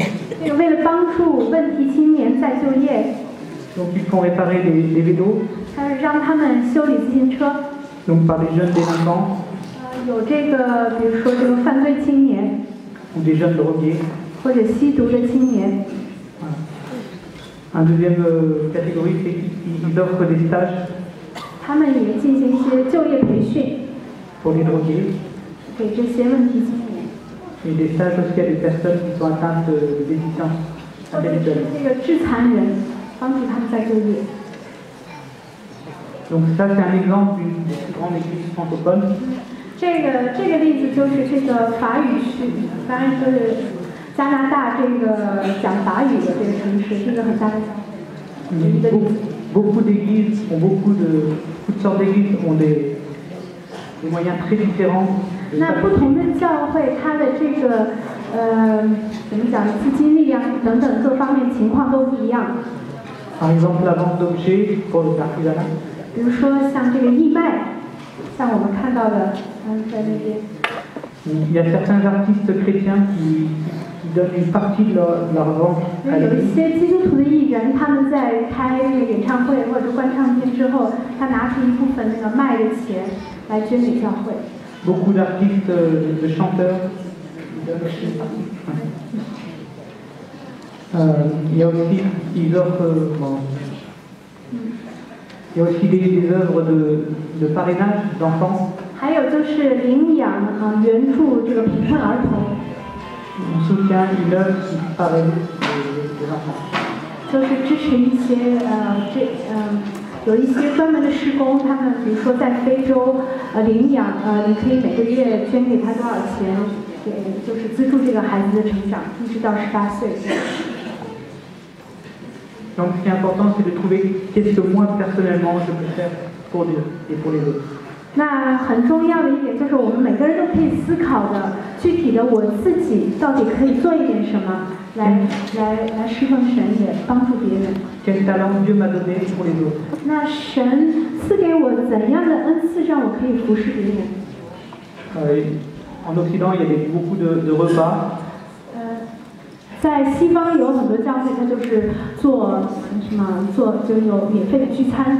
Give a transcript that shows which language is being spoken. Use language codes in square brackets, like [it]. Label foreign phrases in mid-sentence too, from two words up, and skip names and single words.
[zh] 这个为了帮助问题青年再就业， [fr] Donc ils font réparer des vélos, [zh] 让他们修理自行车。 [fr] donc par des jeunes délinquants [zh] 有这个，比如说这个犯罪青年 [fr] ou des jeunes drogués. [zh] 或者吸毒的青年。 [fr] Un deuxième catégorie, c'est qu'ils offrent des stages [zh] 他们也进行一些就业培训， [fr] pour les drogués [zh] 给这些问题青年， [fr] et des stages aussi à des personnes qui sont atteintes de déficience [zh] 或者是 [fr] intellectuelle. [zh] 这个致残人，帮助他们再就业。 [fr] Donc ça, c'est un exemple d'une des plus grandes églises francophones. [zh] 这个例子就是这个法语区，当然是加拿大这个讲法语的这个城市，是一个很大的一个例子。 [fr] Beaucoup d'églises toutes sortes d'églises ont des moyens très différents. [zh] 那不同的教会，它的这个怎么讲，资金力量等等各方面情况都不一样。 [fr] Par exemple, la vente d'objets pour l'artisanat. [zh] 比如说像这个义卖，像我们看到的，在那边。 [fr] Il y a certains artistes chrétiens qui donnent une partie de leur vente à [zh] 有一 [fr] l'église. [zh] 些基督徒的艺人，他们在开那个演唱会或者灌唱片之后，他拿出一部分那个卖的钱来捐给教会。 [fr] Beaucoup d'artistes, de chanteurs, ils donnent aussi une partie. Il y a aussi, ils offrent, il y a aussi des œuvres de parrainage d'enfants. [zh] 还有就是领养援助这个贫困儿童， [fr] On soutient une œuvre qui parraine des enfants. [zh] 就是支持一些有一些专门的施工，他们比如说在非洲领养你可以每个月捐给他多少钱，就是资助这个孩子的成长，一直到18岁。 [fr] Donc ce qui est important, c'est de trouver qu'est-ce que moi personnellement je peux faire pour Dieu et pour les autres. [zh] 那很重要的一点就是，我们每个人都可以思考的，具体的我自己到底可以做一点什么， 来侍奉神，也帮助别人。 [fr] Quel talent Dieu m'a donné pour les autres. [zh] 那神赐给我怎样的恩赐，让我可以服侍别人？ [fr] En Occident, il y avait beaucoup de repas. [zh] 在西方有很多教会，它就是做就有免费的聚餐。